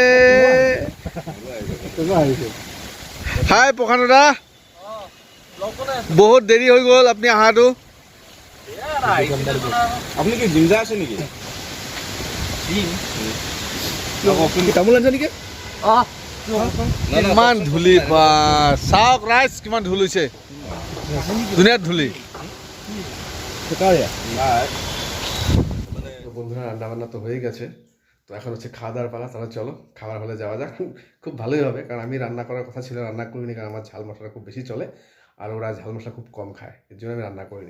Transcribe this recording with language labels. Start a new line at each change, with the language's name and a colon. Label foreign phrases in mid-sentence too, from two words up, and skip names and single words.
Assamese: হাই প্ৰশান্ত দা, বহুত দেৰি হৈ গ'ল আপুনি অহাটো। আপুনি কি জিম যাই আছে নেকি? তামোল আনিছে নেকি? ইমান ধূলি বা চাওক ৰাইজ, কিমান ধূল হৈছে, ধুনীয়া ধূলি।
Bangla: তো বন্ধুরা রান্না বান্না তো হয়ে গেছে, তো এখন হচ্ছে খাওয়া দাওয়ার পালা। তাহলে চলো খাবার হলে যাওয়া যাক। খুব ভালোই হবে, কারণ আমি রান্না করার কথা ছিল, রান্না করিনি, কারণ আমার ঝাল মশলা খুব বেশি চলে আর ওরা ঝাল মশলা খুব কম খায়, এর জন্য আমি রান্না করিনি।